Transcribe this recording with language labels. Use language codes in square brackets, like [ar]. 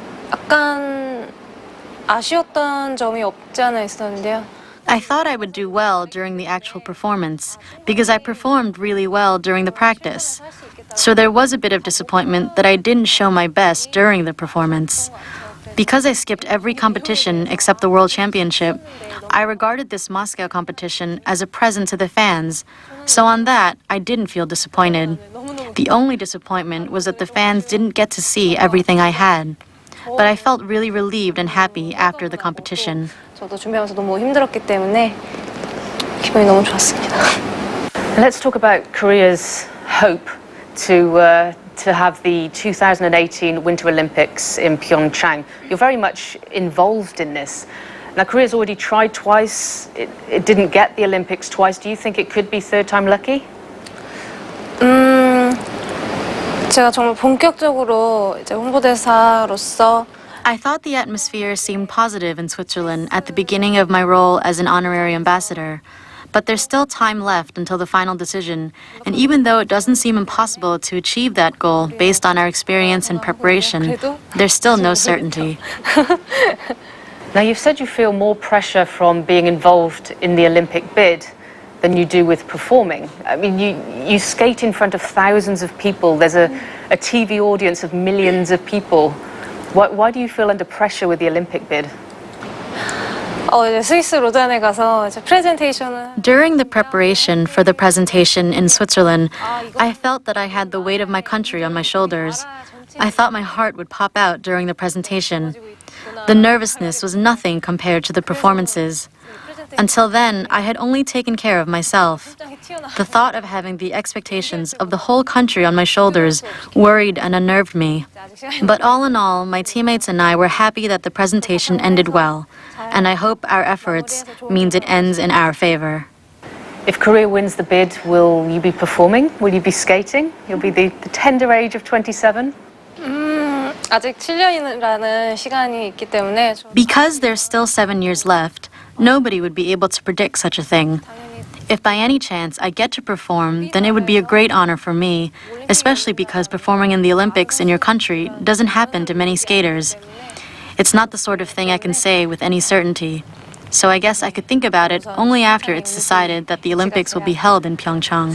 [ko] 약간 아쉬웠던 점이 없지 않아 있었는데요. [en] I thought I would do well during the actual performance because I performed really well during the practice. So there was a bit of disappointment that I didn't show my best during the performance. Because I skipped every competition except the World Championship, I regarded this Moscow competition as a present to the fans. So on that, I didn't feel disappointed. The only disappointment was that the fans didn't get to see everything I had. But I felt really relieved and happy after the competition. [ko] 저도 준비하면서 너무 힘들었기 때문에 기분이 너무 좋았습니다. [en] Let's talk about Korea's hope to have the 2018 Winter Olympics in Pyeongchang. You're very much involved in this. Now, Korea's already tried twice. It didn't get the Olympics twice. Do you think it could be third time lucky? [ko] 제가 정말 본격적으로 이제 홍보대사로서 [en] I thought the atmosphere seemed positive in Switzerland at the beginning of my role as an honorary ambassador. But there's still time left until the final decision, and even though it doesn't seem impossible to achieve that goal based on our experience and preparation, there's still no certainty. Now, you've said you feel more pressure from being involved in the Olympic bid than you do with performing. I mean, you skate in front of thousands of people. There's a TV audience of millions of people. Why do you feel under pressure with the Olympic bid? [ko] 이제 스위스 로잔에 가서 이제 프레젠테이션을 [en] During the preparation for the presentation in Switzerland, I felt that I had the weight of my country on my shoulders. I thought my heart would pop out during the presentation. The nervousness was nothing compared to the performances. Until then, I had only taken care of myself. The thought of having the expectations of the whole country on my shoulders worried and unnerved me. But all in all, my teammates and I were happy that the presentation ended well, and I hope our efforts means it ends in our favor. If Korea wins the bid, will you be performing? Will you be skating? You'll be the tender age of 27? [ko] 아직 7년이라는 시간이 있기 때문에 [en] Because there's still 7 years left, nobody would be able to predict such a thing. If by any chance I get to perform, then it would be a great honor for me, especially because performing in the Olympics in your country doesn't happen to many skaters. It's not the sort of thing I can say with any certainty. So I guess I could think about it only after it's decided that the Olympics will be held in Pyeongchang.